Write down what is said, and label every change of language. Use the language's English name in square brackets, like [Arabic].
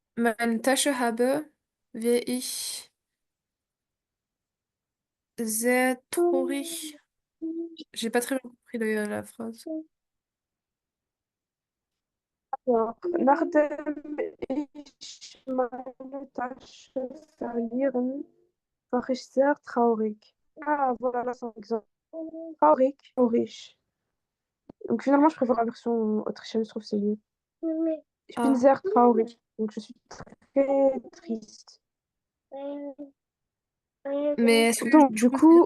[German] meine Tasche habe, wäre ich sehr traurig. [French] J'ai pas très bien compris la phrase. [German] Alors, nachdem ich meine Tasche verlieren, war ich sehr traurig. [French] Ah, voilà, c'est un exemple. Traurig, traurig. Donc finalement, je préfère la version autrichienne, je trouve que c'est mieux. [German] Ich bin sehr traurig. [French] Donc je suis très triste. mais est-ce que Donc du du coup, ça veut